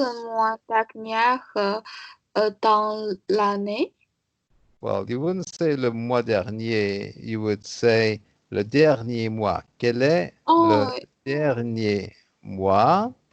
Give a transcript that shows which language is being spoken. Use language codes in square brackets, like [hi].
[fr] le mois dernier dans l'année? [en] Well, you wouldn't say [fr] le mois dernier, [en] you would say [fr] le dernier mois. Quel est le dernier mois?